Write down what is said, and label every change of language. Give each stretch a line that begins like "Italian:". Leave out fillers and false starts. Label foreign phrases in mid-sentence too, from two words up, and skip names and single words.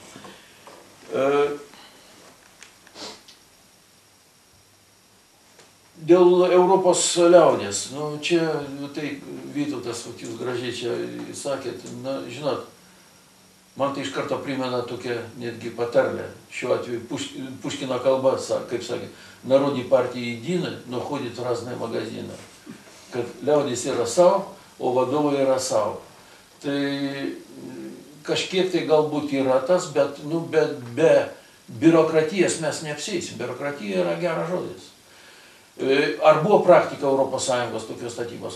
Lithuanian: Dėl Europos liaudės, čia, tai Vytautas, jūs gražiai čia sakėt, žinot, man tai iš karto primena tokia netgi patarlė, šiuo atveju Puškino kalba, kaip sakė,
Russian: Народной партии единой, но ходит в разные магазины.
Lithuanian: Kad liaudis yra savo, o vadovai yra savo. Tai kažkiek tai galbūt yra tas, bet be biurokratijos mes neapseisim. Biurokratija yra geras žodis. Ar buvo praktika Europos Sąjungos tokios statybos?